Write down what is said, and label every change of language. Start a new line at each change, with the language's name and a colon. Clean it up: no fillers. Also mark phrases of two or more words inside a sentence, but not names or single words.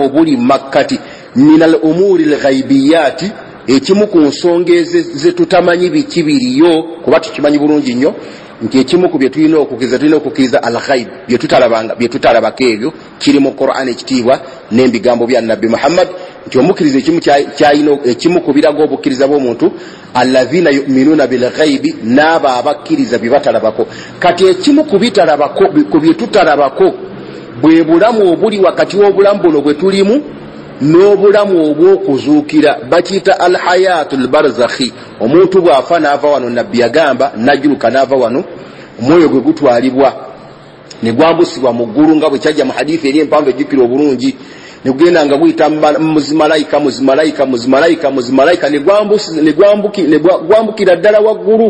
Ganda: obuli makkati
Arabic: من الأمور الغيبية,
Ganda: ekimu ku nsonga ze tutamanyi biki biriyo kuba tukimanyi bulungi nnyo nti ekimu ku bye tulina okukkiriza al-ghaib bye tutalabako ebyo kiri mu Qur'an ekitiibwa n'ebigambo bya Nabbi Muhammad nti omukkiriza ekimu ku biraga obukkiriza bw'omuntu
Arabic: الذين يؤمنون بالغيب,
Ganda: n'abo abakkiriza bye batalabako. Kati ekimu ku bye tutalabako bwe bulamu obuli wakati w'obulamu buno bwe tulimu n'obulamu obw'okuzuukira bakiyita
Arabic: الحياة البرزخية.
Ganda: Omuntu bw'afa n'ava wano, nabbi yagamba najuluka n'ava wano, omwoyo gwe gutwalibwa ne gwambusibwa mu ggulu nga bwe kyajja mu hadithi eri empanvu ejjukira obulungi, ne gugenda nga guyita muzimalayika ne gwambukira ddala waggulu.